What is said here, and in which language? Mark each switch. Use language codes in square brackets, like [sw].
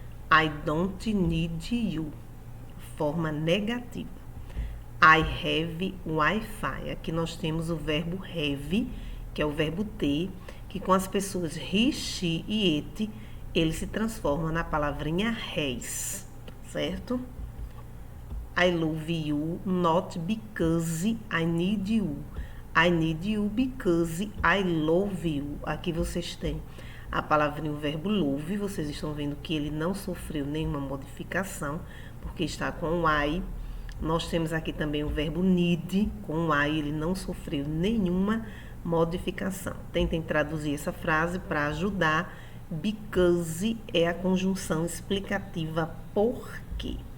[en] I don't need you, [pt] forma negativa. [en] I have Wi-Fi. [pt] Aqui nós temos o verbo have, que é o verbo ter, que com as pessoas he, she e it, ele se transforma na palavrinha has, certo? [en] I love you, not because I need you. I need you because I love you. [pt] Aqui vocês têm a palavrinha, o verbo love. Vocês estão vendo que ele não sofreu nenhuma modificação, porque está com o I. Nós temos aqui também o verbo need. Com o I, ele não sofreu nenhuma modificação. Tentem traduzir essa frase para ajudar. Because é a conjunção explicativa por quê.